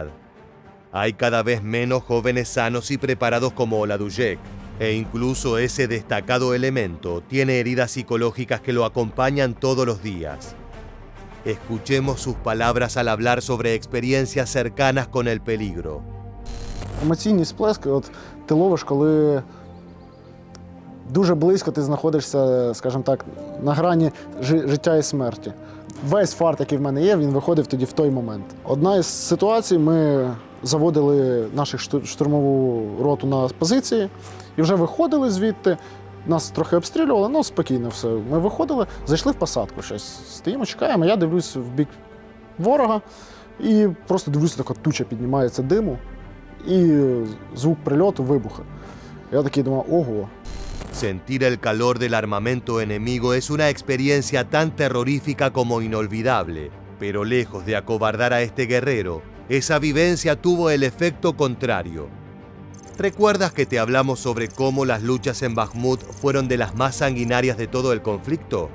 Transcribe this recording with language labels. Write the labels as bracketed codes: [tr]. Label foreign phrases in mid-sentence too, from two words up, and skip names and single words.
[es] Hay cada vez menos jóvenes sanos y preparados como Oladujek, e incluso ese destacado elemento tiene heridas psicológicas que lo acompañan todos los días. Escuchemos sus palabras al hablar sobre experiencias cercanas con el peligro. [uk] Емоційні сплески ти ловиш, коли дуже близько ти знаходишся, скажімо так, на грані життя і смерті. Весь фарт, який в мене є, він виходив тоді в той момент. Одна із ситуацій, ми заводили нашу штурмову роту на позиції і вже виходили звідти. Нас трохи обстрілювали, ну спокійно все. Ми виходили, зайшли в посадку щось. Стоїмо, чекаємо, я дивлюсь в бік ворога і просто дивлюся, така туча піднімається диму і звук прильоту, вибуху. Я такий думаю, ого. [es] Sentir el calor del armamento enemigo es una experiencia tan terrorífica como inolvidable, pero lejos de acobardar a este guerrero, esa vivencia tuvo el efecto contrario. ¿Recuerdas que te hablamos sobre cómo las luchas en Bakhmut fueron de las más sanguinarias de todo el conflicto?